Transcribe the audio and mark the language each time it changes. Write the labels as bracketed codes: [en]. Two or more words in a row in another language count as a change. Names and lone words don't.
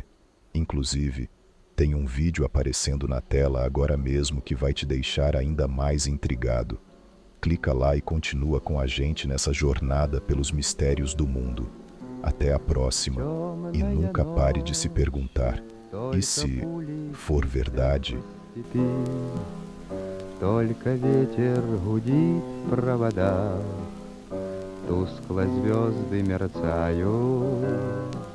[pt] Inclusive, tem um vídeo aparecendo na tela agora mesmo que vai te deixar ainda mais intrigado. Clica lá e continua com a gente nessa jornada pelos mistérios do mundo. Até a próxima, e nunca pare de se perguntar: e se for verdade? [ru] Только ветер гудит в проводах, тускло звезды мерцают.